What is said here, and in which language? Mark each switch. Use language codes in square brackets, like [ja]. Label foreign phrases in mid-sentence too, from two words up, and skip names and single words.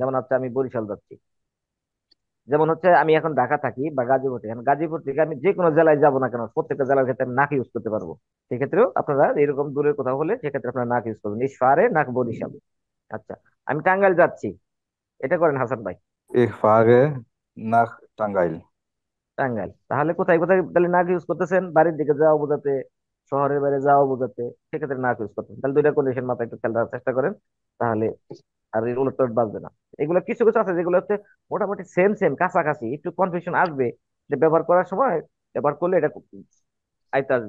[bn] যেমন হচ্ছে আমি বরিশাল যাচ্ছি, যেমন হচ্ছে আমি এখন ঢাকা থাকি বা গাজীপুর থেকে, এখন গাজীপুর থেকে আমি যে কোনো জেলায় যাবো না কেন, প্রত্যেকটা জেলার ক্ষেত্রে আমি নাক ইউজ করতে পারবো। সেক্ষেত্রেও আপনারা এরকম দূরের কোথাও হলে সেক্ষেত্রে আপনারা নাক ইউজ করবেন, [de] Ich fahre nach [bn] বরিশাল। আচ্ছা, আমি টাঙ্গাইল যাচ্ছি, এটা করেন হাসান ভাই। [de] Ich fahre nach টাঙ্গাইল। [bn] টাঙ্গাইল, তাহলে কোথায় কোথায় তাহলে নাক ইউজ করতেছেন? বাড়ির দিকে যাওয়া বোঝাতে, শহরের বাইরে যাওয়া বোঝাতে, সেক্ষেত্রে নাক ইউজ করতেন। তাহলে দুইটা কন্ডিশন মাথায় একটু খেয়াল রাখার চেষ্টা করেন, তাহলে আর এর উলট পালট বাজবে না। এগুলো কিছু কিছু আছে যেগুলো হচ্ছে মোটামুটি সেম সেম কাছাকাছি, একটু কনফিউশন আসবে যে ব্যবহার করার সময়, ব্যবহার করলে এটা আয়ত্তে আসবে।